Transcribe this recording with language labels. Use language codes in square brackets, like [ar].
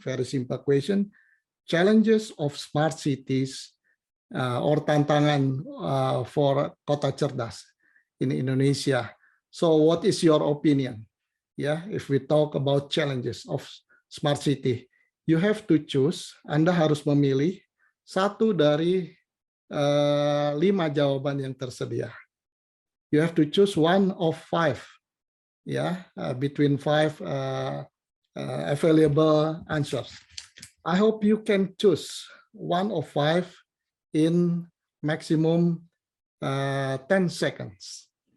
[en] Very simple question: challenges of smart cities or [id] tantangan [en] for [id] kota cerdas [en] in Indonesia. So, what is your opinion? Yeah, if we talk about challenges of smart city, you have to choose. [id] Anda harus memilih satu dari 5 jawaban yang tersedia. [en] You have to choose one of 5. Yeah, between 5 available answers. I hope you can choose one of 5 in maximum 10 seconds.